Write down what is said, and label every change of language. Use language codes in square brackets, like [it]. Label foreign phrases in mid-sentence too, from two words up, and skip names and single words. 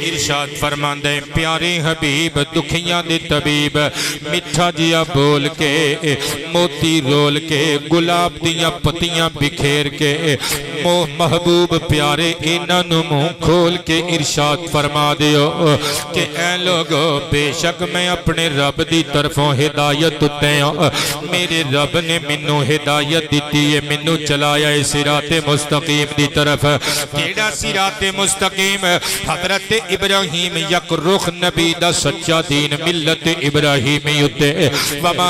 [pa] ارشاد فرماندے پیارے حبیب دکھیاں دے طبیب میٹھا جیا بول کے موتی رول کے گلاب دیاں پتیاں بکھیر کے محبوب پیارے انہاں نوں منہ کھول کے ارشاد فرما دیو کہ اے لوگو بے شک میں اپنے رب دی طرفوں ہدایت اتے ہوں میرے رب نے منوں ہدایت دیتی ہے منوں چلایا ہے صراط مستقیم دی طرف کیڑا صراط مستقیم حضرت ابراہیم یک رخ نبی دا سچا دین ملت ابراہیمی اتے وما